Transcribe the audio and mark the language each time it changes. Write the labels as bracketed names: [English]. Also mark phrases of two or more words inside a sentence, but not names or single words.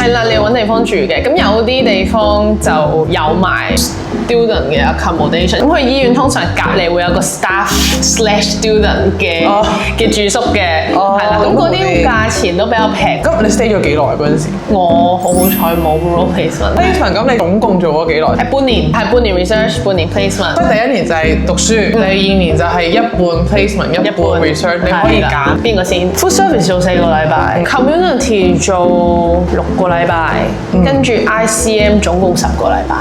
[Cantonese] 係啦，你要揾地方住嘅。咁有啲地方就有埋 student 嘅 accommodation。咁去醫院通常隔離會有個 [English] staff/student [Cantonese] 嘅住宿嘅，係啦。咁嗰啲價錢都比較平。咁你 stay 咗幾耐嗰陣時？我好彩冇 rural placement。 placement 咁你總共做咗幾耐？係半年，係半年 research， 半年 placement。即係第1年就係讀書，第2年就係一半 placement， 一半 research， 你可以揀邊個先 ？ [English] Food service [Cantonese] 做4個禮拜，community 做6個禮拜，跟住 ICM 總共10個禮拜。